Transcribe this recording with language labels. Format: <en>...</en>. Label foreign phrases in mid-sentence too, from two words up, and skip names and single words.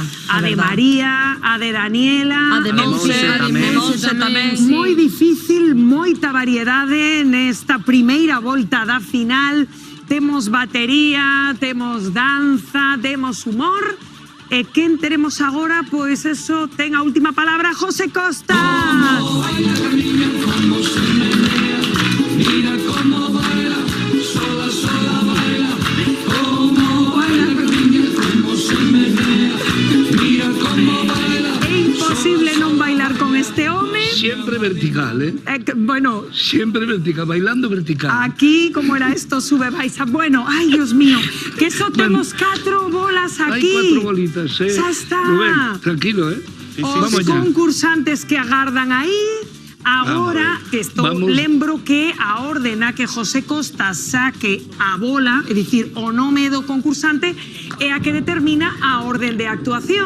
<gl>A de María, a de Daniela. A de Monse tamén. Moi difícil, moita variedade nesta primeira volta da final. Temos batería, temos danza, temos humor. E quen teremos agora? Pois eso, ten a última palabra José Costa.</gl> <es>Mira cómo baila, sola baila, cómo baila Carmiña, cómo se menea, mira cómo baila.</es> <gl>É imposible non bailar con este home.</gl> <es>Siempre vertical, Bueno. Siempre vertical, bailando vertical. Aquí, como era esto, sube, baixa. Bueno, ay, Dios mío,</es> <gl>que só temos 4 bolas aquí.</gl> <es>Hay 4 bolitas,</es> <gl>Xa está.</gl> <es>Rubén, tranquilo,</es> <gl>Os concursantes que agardan aí. Agora, que lembro que a orden a que José Costa saque a bola, é dicir, o nome do concursante, é a que determina a orden de actuación.</gl>